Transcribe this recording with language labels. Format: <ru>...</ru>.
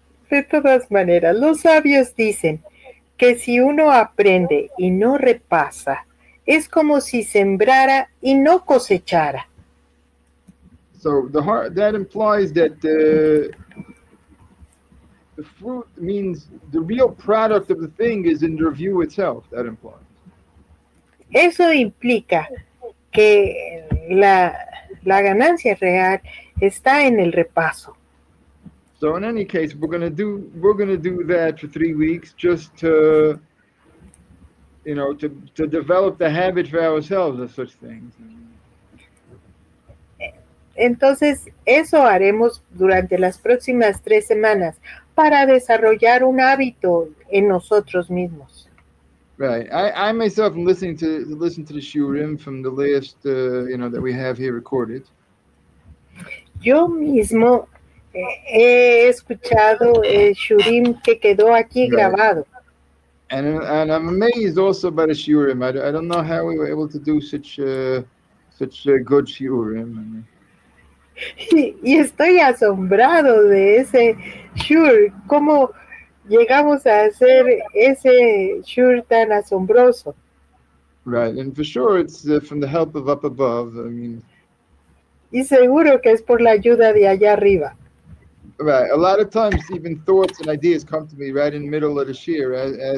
<es>De todas maneras, los sabios dicen que si uno aprende y no repasa, es como si sembrara y no cosechara.</es> <en>So that implies that the fruit means the real product of the thing is in the review itself. That implies.</en> <es>Eso implica que la ganancia real está en el repaso.</es> <en>So in any case, we're gonna do that for 3 weeks just to to develop the habit for ourselves of such things.</en> <es>Entonces, eso haremos durante las próximas 3 semanas para desarrollar un hábito en nosotros mismos.</es> <en>Right. I myself am listening to the shiurim from the last that we have here recorded.</en> <es>Yo mismo he escuchado el shurim que quedó aquí</es> <en>Right.</en> <es>grabado.</es> <en>And I'm amazed also by the shiurim. I don't know how we were able to do such good shiurim.</en> <es>Y estoy asombrado de ese shur, cómo llegamos a hacer ese shur tan asombroso.</es> <en>Right, and for sure it's from the help of up above.</en> <es>Y seguro que es por la ayuda de allá arriba.</es> <en>Right. A lot of times, even thoughts and ideas come to me right in the middle of the shir, as</en>